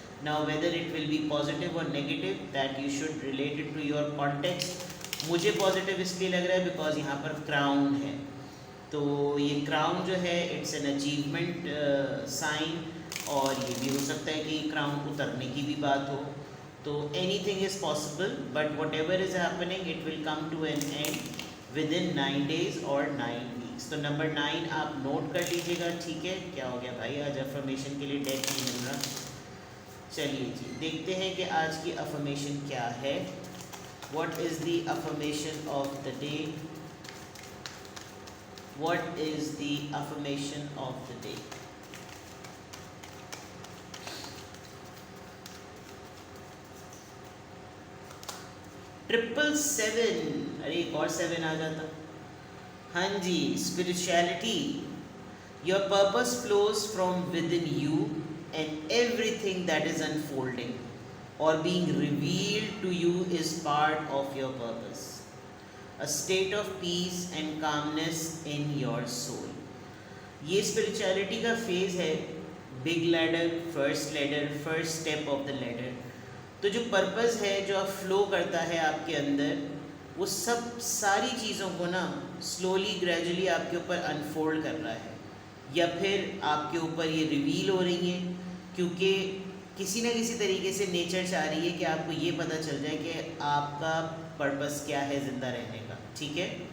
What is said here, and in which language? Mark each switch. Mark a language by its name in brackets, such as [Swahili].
[English] Now whether it will be positive or negative, that you should relate it to your context. [Urdu] مجھے positive اس لیے لگ رہا ہے because یہاں پر کراؤن ہے، تو یہ کراؤن جو ہے [English] it's an achievement sign, [Urdu] اور یہ بھی ہو سکتا ہے کہ یہ کراؤن اترنے کی بھی بات ہو. [English] تو anything is possible, but whatever is happening it will come to an end within 9 days اور 9 weeks. [Urdu] تو نمبر 9 آپ نوٹ کر لیجیے گا. ٹھیک ہے، کیا ہو گیا بھائی، آج افرمیشن کے لیے ڈیک نہیں مل رہا. چلیے جی دیکھتے ہیں کہ آج کی افرمیشن کیا ہے. [English] What is the affirmation of the day? What is the affirmation of the day? [Urdu] 777, ارے ایک اور 7 آ جاتا. ہاں جی, spirituality. [English] Your purpose flows from within you, and everything that is unfolding or being revealed to you is part of your purpose. A state of peace and calmness in your soul. [Urdu] یہ spirituality کا phase ہے. [English] Big leader, first step of the leader. [Urdu] تو جو purpose ہے, جو آپ flu کرتا ہے آپ کے اندر, وہ سب ساری چیزوں کو نا سلولی گریجولی آپ کے اوپر انفولڈ کر رہا ہے, یا پھر آپ کے اوپر یہ ریویل ہو رہی ہیں, کیونکہ کسی نہ کسی طریقے سے نیچر چاہ رہی ہے کہ آپ کو یہ پتہ چل جائے کہ آپ کا پرپس کیا ہے زندہ رہنے کا. ٹھیک ہے.